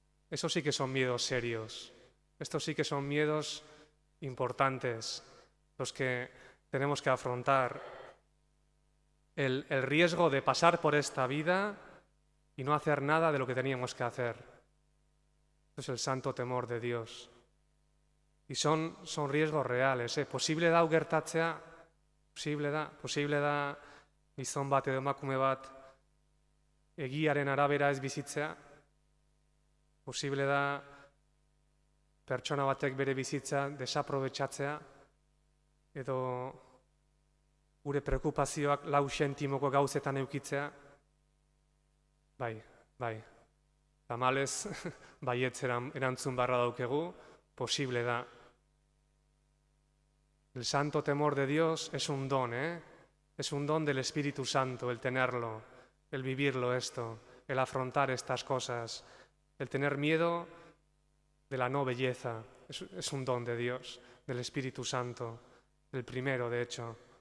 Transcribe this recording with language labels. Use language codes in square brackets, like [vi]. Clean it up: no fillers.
[es] Eso sí que son miedos serios. Estos sí que son miedos importantes, los que tenemos que afrontar. El riesgo de pasar por esta vida y no hacer nada de lo que teníamos que hacer. Eso es el santo temor de Dios. Y son riesgos reales. [eu] Posible da hau gertatzea, posible da gizon bat edo emakume bat egiaren arabera ez bizitzea, posible da pertsona batek bere bizitza desaprobetxatzea, edo gure preokupazioak 4 zentimoko gauzetan eukitzea, bai. Tamalez, baietz erantzun barra daukegu, posible da. [es] El santo temor de Dios es un don, Es un don del Espíritu Santo, el tenerlo, el vivirlo esto, el afrontar estas cosas, el tener miedo de la no belleza. Es un don de Dios, del Espíritu Santo, el primero, de hecho.